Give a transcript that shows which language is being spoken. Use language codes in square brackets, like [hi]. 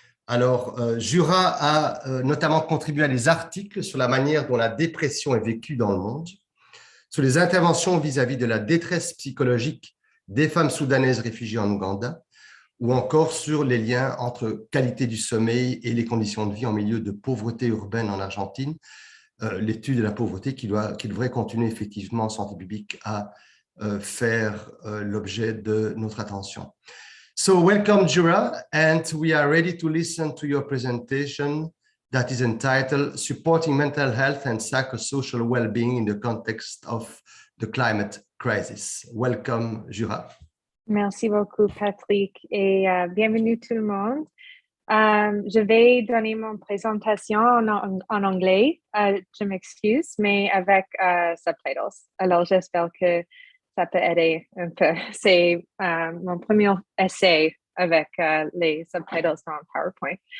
[fr] Alors, Jura a notamment contribué à des articles sur la manière dont la dépression est vécue dans le monde, sur les interventions vis-à-vis de la détresse psychologique des femmes soudanaises réfugiées en Ouganda, ou encore sur les liens entre qualité du sommeil et les conditions de vie en milieu de pauvreté urbaine en Argentine, l'étude de la pauvreté qui devrait continuer effectivement en santé publique à faire l'objet de notre attention. [en] So welcome, Jura, and we are ready to listen to your presentation that is entitled Supporting Mental Health and Psychosocial Wellbeing in the Context of the Climate Crisis. Welcome, Jura. [fr] Merci beaucoup, Patrick, et bienvenue tout le monde. Je vais donner mon présentation en anglais, je m'excuse, mais avec subtitles. Alors, j'espère que ça peut aider un peu. C'est mon premier essai avec les subtitles dans PowerPoint.